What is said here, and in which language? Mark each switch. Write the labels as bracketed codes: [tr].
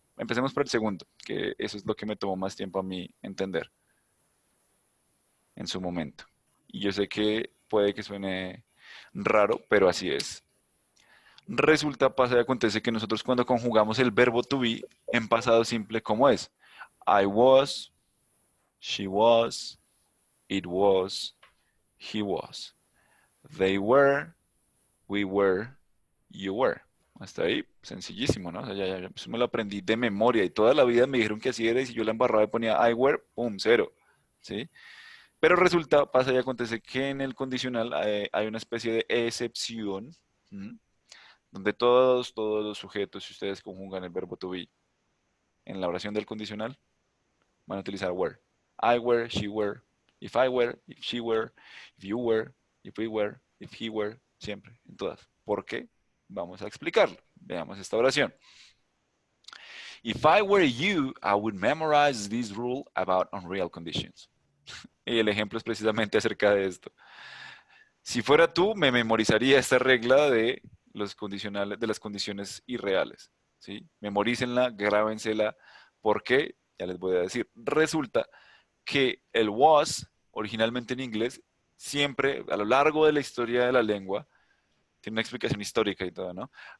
[es] Empecemos por el segundo, que eso es lo que me tomó más tiempo a mí entender en su momento. Y yo sé que puede que suene raro, pero así es. Resulta, pasa y acontece que nosotros cuando conjugamos el verbo to be en pasado simple, ¿cómo es? [en] I was, she was, it was, he was. They were, we were, you were. [es] Hasta ahí, sencillísimo, ¿no? O sea, eso me lo aprendí de memoria y toda la vida me dijeron que así era y si yo la embarraba y ponía [en] I were, [es] pum, cero, ¿sí? Pero resulta, pasa y acontece que en el condicional hay una especie de excepción, ¿m? Donde todos los sujetos, si ustedes conjugan el verbo to be en la oración del condicional, van a utilizar were. [en] I were, she were, if I were, if she were, if you were, if we were, if he were, [es] siempre, en todas. ¿Por qué? Vamos a explicarlo. Veamos esta oración. [en] If I were you, I would memorize this rule about unreal conditions. [es] Y el ejemplo es precisamente acerca de esto. Si fuera tú, me memorizaría esta regla de los condicionales, de las condiciones irreales. ¿Sí? Memorícenla, grábensela. ¿Por qué? Ya les voy a decir. Resulta que el was, originalmente en inglés, siempre, a lo largo de la historia de la lengua, tiene una explicación histórica y todo, ¿no?